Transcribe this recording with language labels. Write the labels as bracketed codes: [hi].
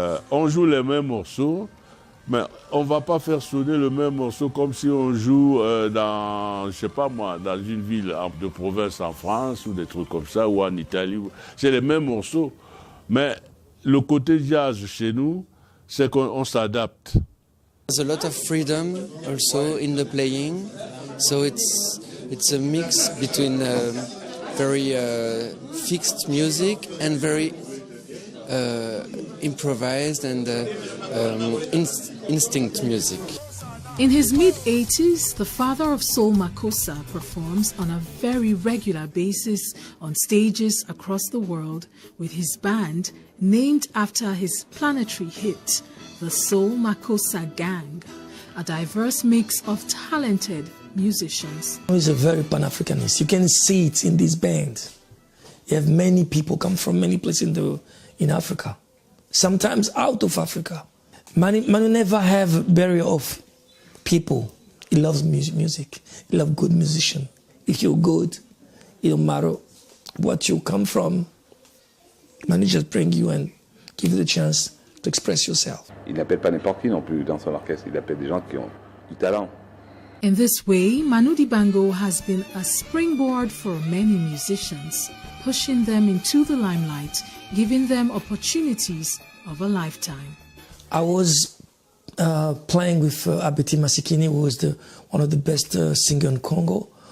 [fr] On joue les mêmes morceaux, mais on ne va pas faire sonner le même morceau comme si on joue dans, je sais pas moi, dans une ville de province en France ou des trucs comme ça, ou en Italie. C'est les mêmes morceaux. Mais le côté jazz chez nous, c'est qu'on s'adapte. [en] There's a lot of freedom also in the playing, so it's a mix between very fixed music and very improvised and instinct music. In his mid-80s, the father of soul Makossa performs on a very regular basis on stages across the world with his band named after his planetary hit, the Soul Makossa Gang, a diverse mix of talented musicians. He's a very Pan-Africanist. You can see it in this band. You have many people come from many places in Africa, sometimes out of Africa. Manu never have a barrier of people. He loves music. He loves good musician. If you're good, it don't matter what you come from. Manu just bring you and give you the chance to express yourself. [fr] Il n'appelle pas n'importe qui non plus dans son orchestre. Il appelle des gens qui ont du talent. [en] In this way, Manu Dibango has been a springboard for many musicians, pushing them into the limelight, giving them opportunities of a lifetime. I was playing with Abeti Masikini, who was one of the best singers in Congo.